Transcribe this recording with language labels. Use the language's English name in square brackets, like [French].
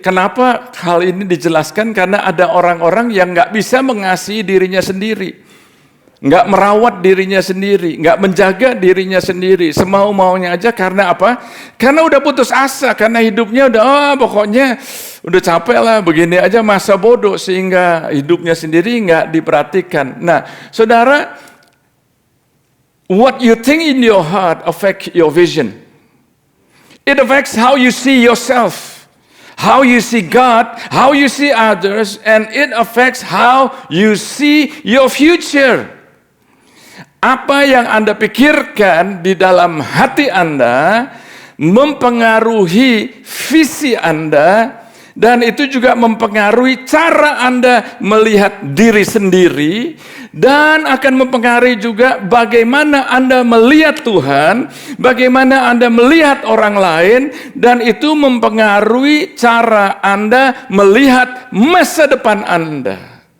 [Indonesian] Kenapa hal ini dijelaskan? Karena ada orang-orang yang nggak bisa mengasihi dirinya sendiri. Nggak merawat dirinya sendiri, nggak menjaga dirinya sendiri, semau-maunya aja. Karena apa? Karena udah putus asa, karena hidupnya udah pokoknya udah capek lah, begini aja masa bodoh, sehingga hidupnya sendiri nggak diperhatikan. Nah, saudara, [English] what you think in your heart affects your vision. It affects how you see yourself, how you see God, how you see others, and it affects how you see your future. [Indonesian] Apa yang Anda pikirkan di dalam hati Anda mempengaruhi visi Anda, dan itu juga mempengaruhi cara Anda melihat diri sendiri, dan akan mempengaruhi juga bagaimana Anda melihat Tuhan, bagaimana Anda melihat orang lain, dan itu mempengaruhi cara Anda melihat masa depan Anda.